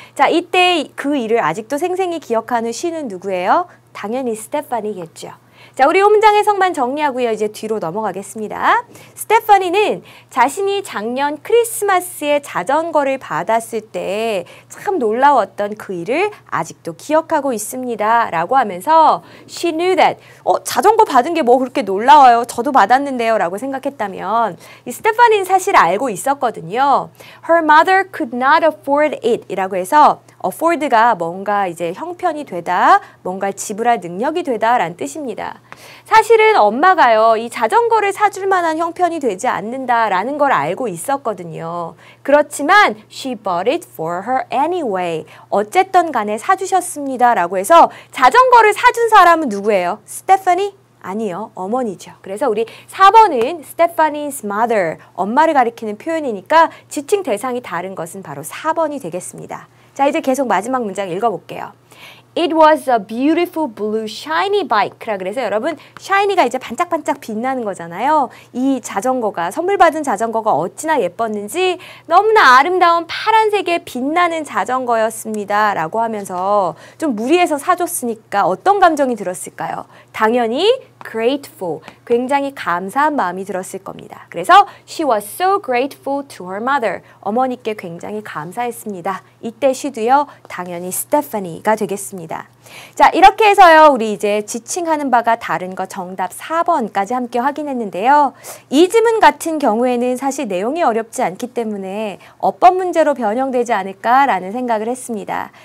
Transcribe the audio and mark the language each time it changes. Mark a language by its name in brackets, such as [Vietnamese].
[Korean] 자, 이때 그 일을 아직도 생생히 기억하는 she는 누구예요? 당연히 스테파니겠죠. 자, 우리 문장 해석만 정리하고요. 이제 뒤로 넘어가겠습니다. 스테파니는 자신이 작년 크리스마스에 자전거를 받았을 때 참 놀라웠던 그 일을 아직도 기억하고 있습니다. 라고 하면서 [English] She knew that. [Korean] 자전거 받은 게 뭐 그렇게 놀라워요. 저도 받았는데요. 라고 생각했다면 이 스테파니는 사실 알고 있었거든요. [English] Her mother could not afford it [Korean] 이라고 해서 afford가 뭔가 이제 형편이 되다, 뭔가 지불할 능력이 되다 라는 뜻입니다. 사실은 엄마가요, 이 자전거를 사줄 만한 형편이 되지 않는다라는 걸 알고 있었거든요. 그렇지만 [English] she bought it for her anyway. [Korean] 어쨌든 간에 사주셨습니다 라고 해서 자전거를 사준 사람은 누구예요? 스테파니? 아니요, 어머니죠. 그래서 우리 4번은 [English] Stephanie's mother, [Korean] 엄마를 가리키는 표현이니까 지칭 대상이 다른 것은 바로 4번이 되겠습니다. 자, 이제 계속 마지막 문장 읽어볼게요. [English] It was a beautiful blue shiny bike [Korean] 라 그래서 여러분 shiny가 이제 반짝반짝 빛나는 거잖아요. 이 자전거가 선물 받은 자전거가 어찌나 예뻤는지 너무나 아름다운 파란색의 빛나는 자전거였습니다 라고 하면서 좀 무리해서 사줬으니까 어떤 감정이 들었을까요? 당연히 grateful, 굉장히 감사한 마음이 들었을 겁니다. 그래서 [English] she was so grateful to her mother, [Korean] 어머니께 굉장히 감사했습니다. 이때 she도요, 당연히 Stephanie가 되겠습니다. 자, 이렇게 해서요, 우리 이제 지칭하는 바가 다른 거 정답 4번까지 함께 확인했는데요. 이 지문 같은 경우에는 사실 내용이 어렵지 않기 때문에 어법 문제로 변형되지 않을까라는 생각을 했습니다.